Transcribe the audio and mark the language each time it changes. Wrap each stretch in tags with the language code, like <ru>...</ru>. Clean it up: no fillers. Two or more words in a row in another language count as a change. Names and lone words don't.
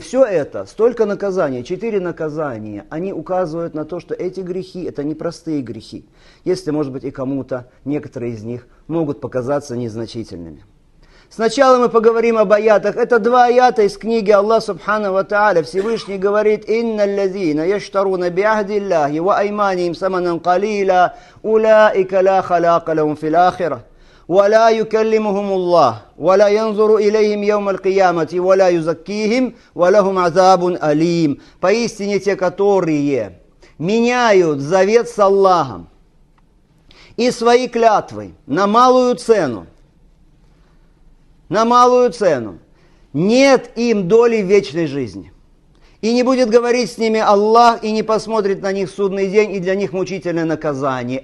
<ru>Все это, столько наказаний, 4 наказания, они указывают на то, что эти грехи, это не простые грехи. Если, может быть, и кому-то некоторые из них могут показаться незначительными. Сначала мы поговорим об аятах. Это 2 аята из книги</ru> <ar>الله سبحانه وتعالى.</ar> <ru>Всевышний говорит:</ru> <ar>«إن الذين يشترون بعهد الله وأيمانهم ثمنا قليلا أولئك لا خلاق لهم في الآخرة ولا يكلمهم الله ولا ينظر إليهم يوم القيامة ولا يزكيهم ولهم عذاب أليم».</ar> <ru>Поистине те, которые меняют завет с Аллахом и свои клятвы на малую цену, нет им доли в вечной жизни. И не будет говорить с ними Аллах, и не посмотрит на них в судный день, и для них мучительное наказание.</ru>